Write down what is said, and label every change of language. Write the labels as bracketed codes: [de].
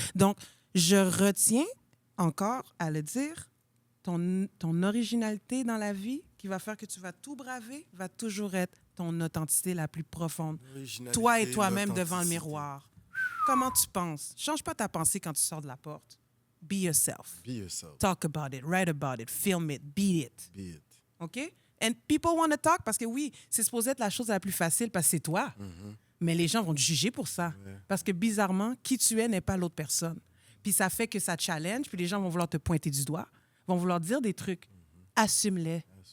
[fr] Donc, je retiens encore à le dire, ton originalité dans la vie qui va faire que tu vas tout braver va toujours être ton authenticité la plus profonde. Toi et toi-même devant le miroir. Comment tu penses? Change pas ta pensée quand tu sors de la porte. [en] Be yourself. Be yourself. Talk about it, write about it, film it, be it. Be it. OK? And people want to talk [fr] parce que oui, c'est supposé être la chose la plus facile parce que c'est toi. Mais les gens vont te juger pour ça. Parce que bizarrement, qui tu es n'est pas l'autre personne. Puis ça fait que ça challenge, puis les gens vont vouloir te pointer du doigt, vont vouloir dire des trucs. Assume-les.